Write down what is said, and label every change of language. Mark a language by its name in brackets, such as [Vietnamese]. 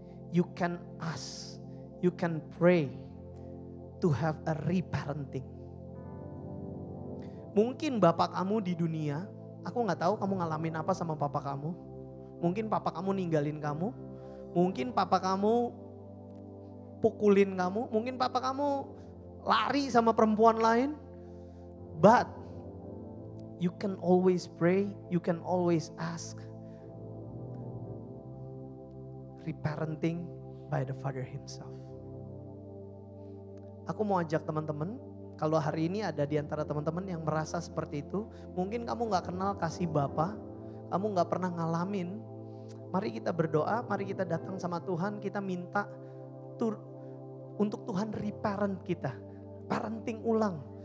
[English] You can ask, you can pray to have a reparenting. [Indonesian] Mungkin bapak kamu di dunia, aku gak tahu kamu ngalamin apa sama papa kamu. Mungkin papa kamu ninggalin kamu. Mungkin papa kamu pukulin kamu. Mungkin papa kamu lari sama perempuan lain. [English] But you can always pray, you can always ask. Reparenting by the Father Himself. [Indonesian] Aku mau ajak teman-teman, kalau hari ini ada di antara teman-teman yang merasa seperti itu, mungkin kamu gak kenal kasih Bapa, kamu gak pernah ngalamin. Mari kita berdoa, mari kita datang sama Tuhan, kita minta untuk Tuhan reparent kita, parenting ulang.